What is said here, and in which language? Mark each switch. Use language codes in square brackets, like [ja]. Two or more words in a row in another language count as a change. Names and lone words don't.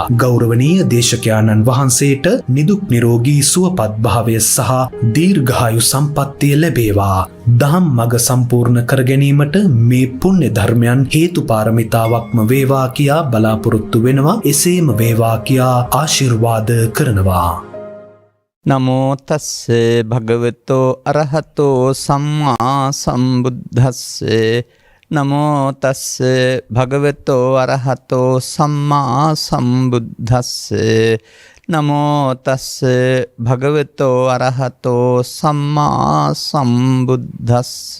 [si] ගෞරවනීය දේශකයාණන් වහන්සේට නිදුක් නිරෝගී සුවපත් භාවය සහ දීර්ඝායු සම්පන්නිය ලැබේවා. දහම් මඟ සම්පූර්ණ කර ගැනීමට මේ පුණ්‍ය ධර්මයන් හේතු පාරමිතාවක්ම වේවා කියා බලාපොරොත්තු වෙනවා. එසේම වේවා කියා ආශිර්වාද කරනවා. [pi] නමෝ තස්ස භගවතෝ අරහතෝ සම්මා සම්බුද්දස්ස. නමෝ තස්ස භගවතෝ අරහතෝ සම්මා සම්බුද්දස්ස. නමෝ තස්ස භගවතෝ අරහතෝ සම්මා සම්බුද්දස්ස.